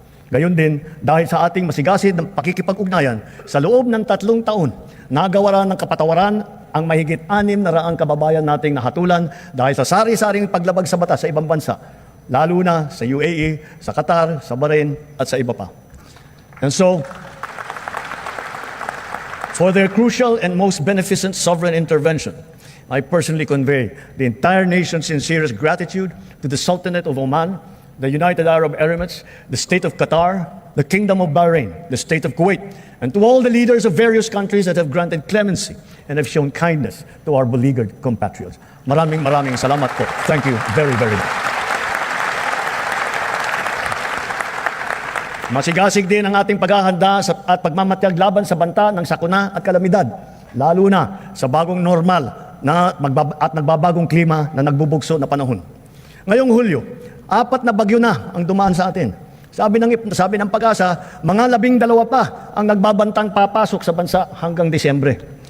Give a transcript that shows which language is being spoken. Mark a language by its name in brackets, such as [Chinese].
[Filipino] Gayon din, dahil sa ating masigasig ng pakikipag-ugnayan, sa loob ng 3 taon, nagawa ng kapatawaran ang mahigit 600 kababayan nating nahatulan dahil sa sari-saring paglabag sa batas sa ibang bansa, lalo na sa UAE, sa Qatar, sa Bahrain at sa iba pa. [English] And so, for their crucial and most beneficent sovereign intervention, I personally convey the entire nation's sincerest gratitude to the Sultanate of Oman, the United Arab Emirates, the State of Qatar, the Kingdom of Bahrain, the State of Kuwait, and to all the leaders of various countries that have granted clemency and have shown kindness to our beleaguered compatriots. [Filipino] Maraming salamat po. [English] Thank you very, very much. [Filipino] Masigasig din ang ating paghahanda at pagmamatyag laban sa banta ng sakuna at kalamidad, lalo na sa bagong normal at nagbabagong klima na nagbubugso na panahon. Ngayong Hulyo, 4 na bagyo na ang dumaan sa atin. Sabi ng Pag-asa, mga 12 pa ang nagbabantang papasok sa bansa hanggang Disyembre.